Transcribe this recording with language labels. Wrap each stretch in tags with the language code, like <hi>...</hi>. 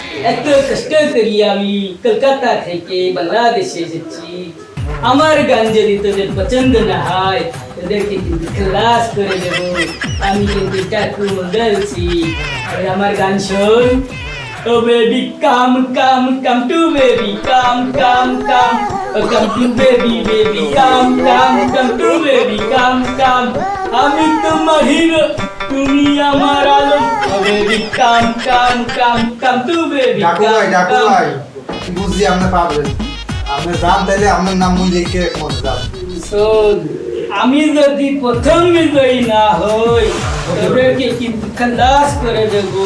<bn>এত কষ্ট করি আমি কলকাতা থেকে বাংলাদেশে এসেছি। আমার গান যদি তোদের পছন্দ না হয় তোদেরকে কিন্তু ক্লাস করে দেবো। আমি কিন্তু টাকু বলছি, আমার গান শোন।</bn> <en>Oh baby, come, come, come to baby, come, come, come. Oh, come to baby, baby, come, come, come to baby, come, come.</en> <bn>আমি তোমার হিরো, তুমি আমার আলো।</bn> <en>Oh baby, come, come, come, come to baby,</en> <bn>Daku ভাই,</bn> <en>come,</en> <bn>Daku</bn> <en>come.</en> <bn>ভাই, বুঝছি আপনি পারবেন। আপনি যান তাইলে আপনার নাম মুই লিখে মনে যান। শোন, আমি যদি প্রথম বিজয়ী না হই তোদেরকে কিন্তু খালাস করে দেবো।</bn>